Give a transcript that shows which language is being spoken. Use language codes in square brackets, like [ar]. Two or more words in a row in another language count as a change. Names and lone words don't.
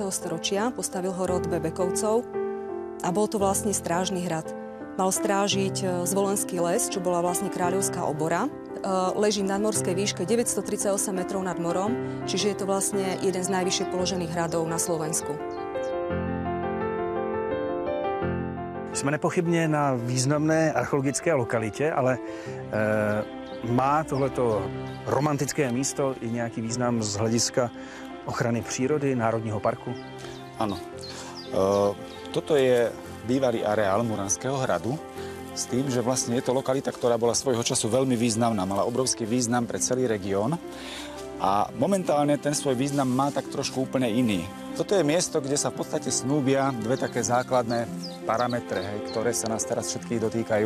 [sk] storočia, postavil ho rod Bebekovcov a bol to vlastne strážny hrad. Mal strážiť Zvolenský les, čo bola vlastne kráľovská obora. Leží v nadmorskej výške 938 metrov nad morom, čiže je to vlastne jeden z najvyššie položených hradov na Slovensku. [cs] Jsme nepochybně na významné archeologické lokalitě, ale má tohleto romantické místo i nějaký význam z hlediska ochrany přírody, národního parku? [sk] Áno. Toto je bývalý areál Muránskeho hradu s tým, že vlastne je to lokalita, ktorá bola svojho času veľmi významná, mala obrovský význam pre celý región a momentálne ten svoj význam má tak trošku úplne iný. Toto je miesto, kde sa v podstate snúbia dve také základné parametre, ktoré sa nás teraz všetkých dotýkajú.